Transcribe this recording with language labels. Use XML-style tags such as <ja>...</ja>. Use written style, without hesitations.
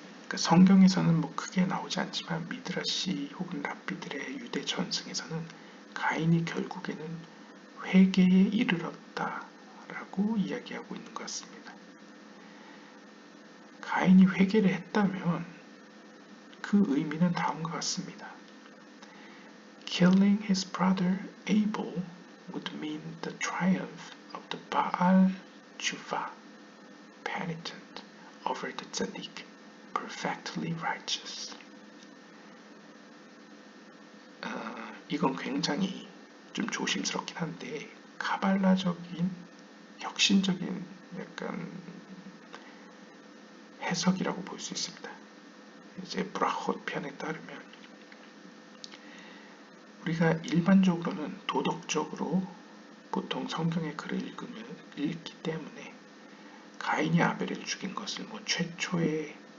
<ko>그러니까 성경에서는 뭐 크게 나오지 않지만 미드라시 혹은 랍비들의 유대 전승에서는 가인이 결국에는 회개에 이르렀다라고 이야기하고 있는 것 같습니다. 가인이 회개를 했다면 그 의미는 다음과 같습니다.</ko> <en>Killing his brother Abel would mean the triumph of the Baal Tshuva, penitent, over the tzaddik, perfectly righteous.</en> <ko>이건 굉장히 좀 조심스럽긴 한데 카발라적인 혁신적인 약간 해석이라고 볼 수 있습니다. 이제 브라폿 편에 따르면 우리가 일반적으로는 도덕적으로 보통 성경의 글을 읽기 때문에 가인이 아벨을 죽인 것을 뭐 최초의</ko>